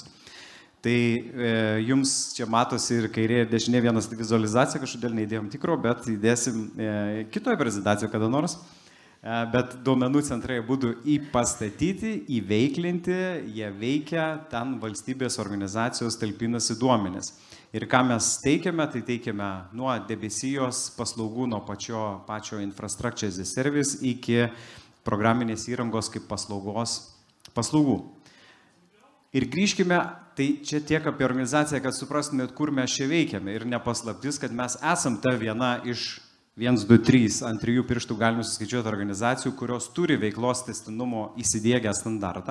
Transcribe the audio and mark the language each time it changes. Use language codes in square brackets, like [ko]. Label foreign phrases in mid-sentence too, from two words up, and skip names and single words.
[lt] Tai jums čia matosi ir kairė ir dešinė vienas vizualizacija, kažkodėl neįdėjom tikro, bet įdėsim kitoje prezentacijoje kada nors. Bet duomenų centrai būtų pastatyti, įveiklinti, jie veikia, ten valstybės organizacijos talpinasi duomenis. Ir ką mes teikiame, tai teikiame nuo debesijos paslaugų, nuo pačio [en] infrastructure as a service [lt] iki programinės įrangos kaip paslaugų. Ir grįžkime, tai čia tiek apie organizaciją, kad suprastumėt, kur mes čia veikiame. Ir nepaslaptis, kad mes esam ta viena iš 1, 2, 3, ant 3 pirštų galime suskaičiuoti organizacijų, kurios turi veiklos tęstinumo įsidiegę standartą.